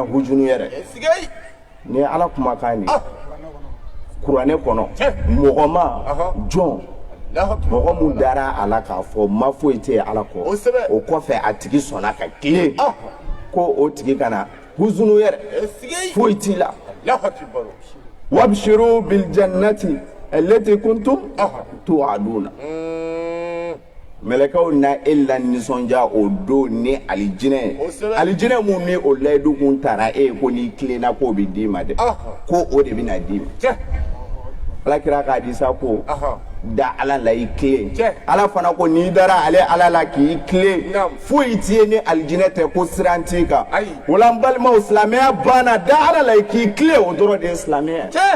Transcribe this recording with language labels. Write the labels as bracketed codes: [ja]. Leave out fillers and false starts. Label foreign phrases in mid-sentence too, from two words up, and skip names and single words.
[bm] hujunu yɛrɛ ni ala kumakan ni kuranɛ kɔnɔ mɔgɔ ma jɔn mɔgɔ mun dara ala k'a fɔ ma foyi tɛ ala kɔ o kɔfɛ a tigi sɔnna ka tilen ko o tigi kana hujunu yɛrɛ foyi t'i la [ar] وأبشروا بالجنة التي كنتم توعدون [bm] mɛlɛkɛw na e la nisɔndiya o don ni alijinɛ mun ni o layidu kun taara e ko n'i tilenna k'o bɛ d'i ma dɛ ko o de bɛna d'i ma alakira k'a di sa ko da ala la i tilen ala fana ko n'i dara ale ala la k'i tilen foyi t'i ye ni alijinɛ tɛ ko siran t'i kan o la n balimaw silamɛya banna da ala la k'i tilen o dɔrɔn de ye silamɛya